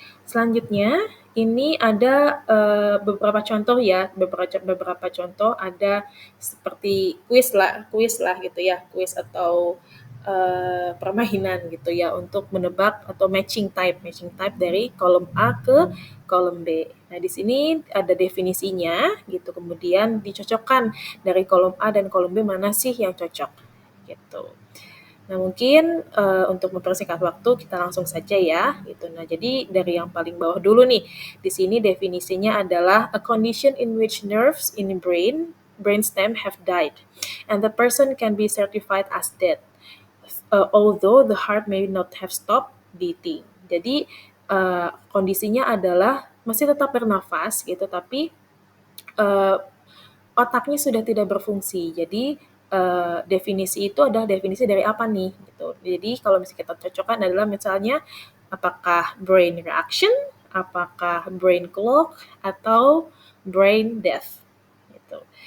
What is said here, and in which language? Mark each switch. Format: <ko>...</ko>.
<id>Selanjutnya ini ada beberapa contoh ya, beberapa contoh ada seperti kuis lah gitu ya, kuis atau permainan gitu ya untuk menebak atau matching type dari kolom A ke kolom B. Nah, di sini ada definisinya gitu, kemudian dicocokkan dari kolom A dan kolom B mana sih yang cocok gitu. Nah, mungkin untuk mempersingkat waktu kita langsung saja ya gitu. Nah, jadi dari yang paling bawah dulu nih. Di sini definisinya adalah</id> <en>a condition in which nerves in the brainstem have died and the person can be certified as dead. Although the heart may not have stopped beating.</en> <id>Jadi kondisinya adalah masih tetap bernafas gitu, tapi otaknya sudah tidak berfungsi. Jadi definisi itu adalah definisi dari apa nih gitu. Jadi kalau misalnya kita cocokkan adalah misalnya apakah brain reaction, apakah brain clog, atau brain death gitu.</id>